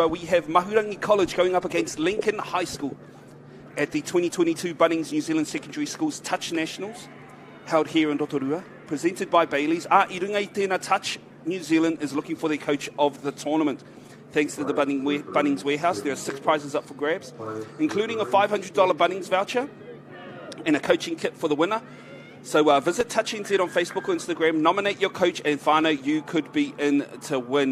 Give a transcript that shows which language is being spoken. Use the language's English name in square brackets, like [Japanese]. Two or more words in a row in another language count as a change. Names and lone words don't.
[English] We have Mahurangi College going up against Lincoln High School at the 2022 Bunnings New Zealand Secondary Schools Touch Nationals, held here in Rotorua, presented by Bayleys. [Māori] I runga I tēnā [English] Touch, New Zealand is looking for their coach of the tournament. Thanks to the Bunnings Warehouse, there are 6 prizes up for grabs, including a $500 Bunnings voucher and a coaching kit for the winner. So visit Touch NZ on Facebook or Instagram, nominate your coach, and whānau, you could be in to win.